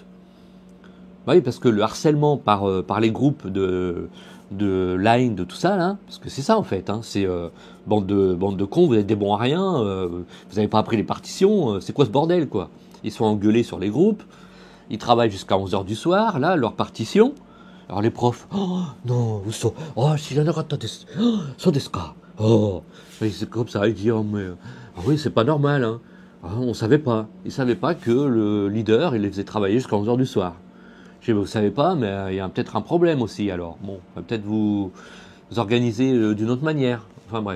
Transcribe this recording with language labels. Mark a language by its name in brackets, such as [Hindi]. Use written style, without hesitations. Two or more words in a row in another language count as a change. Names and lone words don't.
[French] Oui, parce que le harcèlement par les groupes de Line, de tout ça, là, parce que c'est ça en fait, hein, c'est bande de cons, vous êtes des bons à rien, vous n'avez pas appris les partitions, c'est quoi ce bordel, quoi? Ils sont engueulés sur les groupes, ils travaillent jusqu'à 11h du soir, là, leur partition, Alors les profs, oh non, [Japanese] 嘘, oh,知らなかったです。Oh, そうですか. [French] Oh, et c'est comme ça, il dit, oh, mais, ah oui, c'est pas normal, hein. Ah, on savait pas. Ils savaient pas que le leader, il les faisait travailler jusqu'à 11 heures du soir. Je dis, vous savez pas, mais il y a peut-être un problème aussi, alors. Bon, peut-être vous organiser d'une autre manière. Enfin bref.